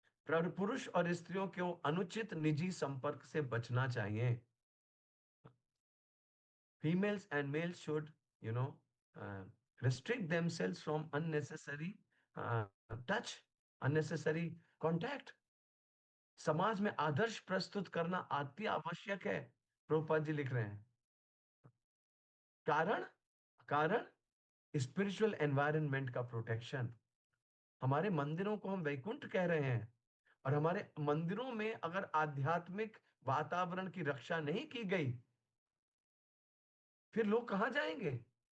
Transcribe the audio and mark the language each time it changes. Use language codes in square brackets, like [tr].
[hi] पुरुष और स्त्रियों को अनुचित निजी संपर्क से बचना चाहिए. [en] Females and males should, you know, uh, restrict themselves from unnecessary touch, unnecessary contact. [hi] समाज में आदर्श प्रस्तुत करना अति आवश्यक है, प्रभुपाद जी लिख रहे हैं. कारण कारण स्पिरिचुअल एनवायरनमेंट का प्रोटेक्शन. हमारे मंदिरों को हम वैकुंठ कह रहे हैं, और हमारे मंदिरों में अगर आध्यात्मिक वातावरण की रक्षा नहीं की गई, फिर लोग कहां जाएंगे?